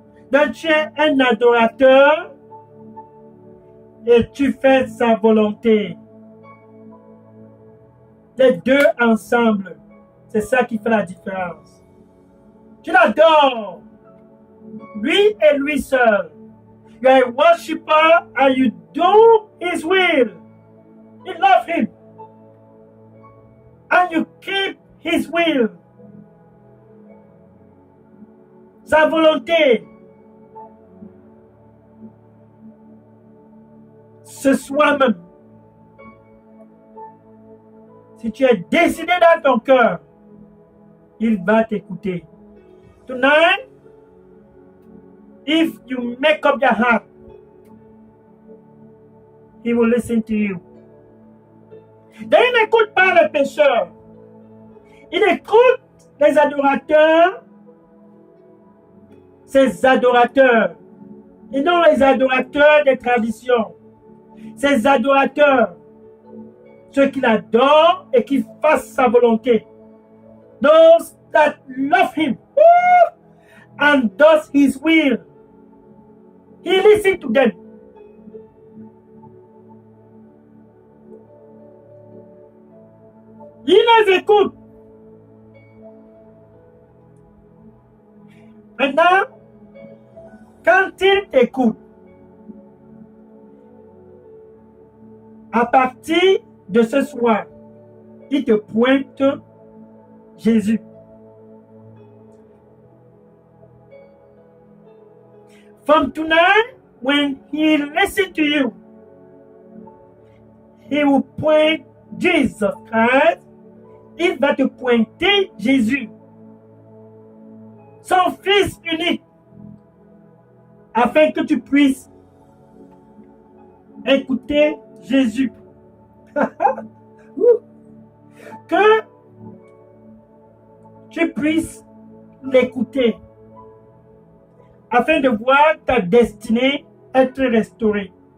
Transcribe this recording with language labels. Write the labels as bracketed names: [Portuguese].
[French] Donc tu es un adorateur et tu fais sa volonté. Les deux ensemble, c'est ça qui fait la différence. Tu l'adores, lui et lui seul. [English] You are a worshiper and you do his will. You love him. And you keep his will. [French] Sa volonté. Ce soir même. Si tu es décidé dans ton cœur, il va t'écouter. Tonight, if you make up your heart, he will listen to you. Donc, il n'écoute pas les pécheurs. Il écoute les adorateurs, ces adorateurs, et non les adorateurs des traditions. Ces adorateurs, ceux qui l'adorent et qui fassent sa volonté. [English] Those that love him and does his will. He listens to them. [French] Il les écoute. Maintenant, quand il t'écoute, à partir de ce soir, il te pointe Jésus. [English] From tonight, when he listens to you, he will point Jesus Christ. [French] Il va te pointer Jésus, son Fils unique, afin que tu puisses écouter Jésus. Que tu puisses l'écouter, afin de voir ta destinée être restaurée.